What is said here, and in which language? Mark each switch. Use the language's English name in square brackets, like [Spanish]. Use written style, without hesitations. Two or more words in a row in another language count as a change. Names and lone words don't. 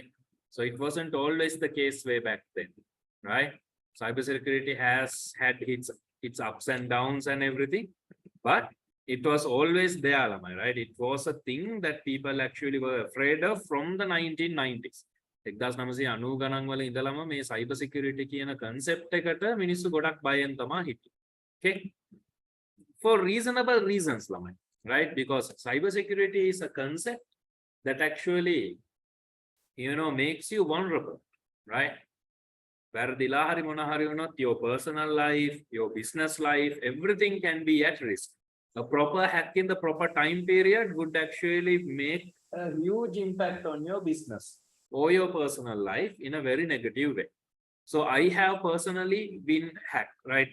[English] So it wasn't always the case way back then, right? Cybersecurity has had its ups and downs and everything, but it was always there, right? It was a thing that people actually were afraid of from the 1990s. [Sinhala] 1990 ගණන් වල ඉඳලම මේ [English] cyber security [Sinhala] කියන concept එකට මිනිස්සු ගොඩක් බයෙන් තමයි හිටියේ. [English] Okay? For reasonable reasons, right? Because cyber security is a concept that actually, makes you vulnerable, right? [Sinhala] වැරදිලා හරි මොන හරි වුණොත් [English] your personal life, your business life, everything can be at risk. A proper hack in the proper time period would actually make a huge impact on your business or your personal life in a very negative way. So I have personally been hacked, right?